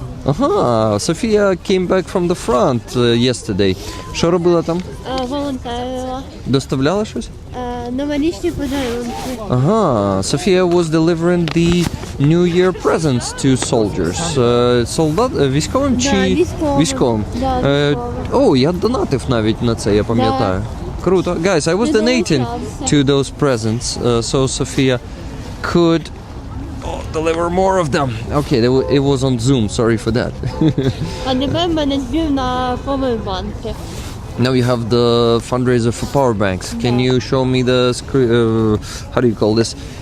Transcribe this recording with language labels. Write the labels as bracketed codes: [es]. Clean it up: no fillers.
[en] Ага, Софія came back from the front yesterday. [uk] Що робила там? Волонтерила. Доставляла щось? Новорічні подарунки. [en] Ага, Софія was delivering the New Year presents to soldiers. [uk] Солдат, військовим чи? військовим. Військовим. Да, О, я донатив навіть на це, я пам'ятаю. Круто. [en] Guys, I was donating to those presents, so Sophia could deliver more of them. Okay, it was on Zoom, sorry for that. [uk] А тепер в мене збір на повербанки. [en] Now you have the fundraiser for power banks. Can you show me the how do you call this?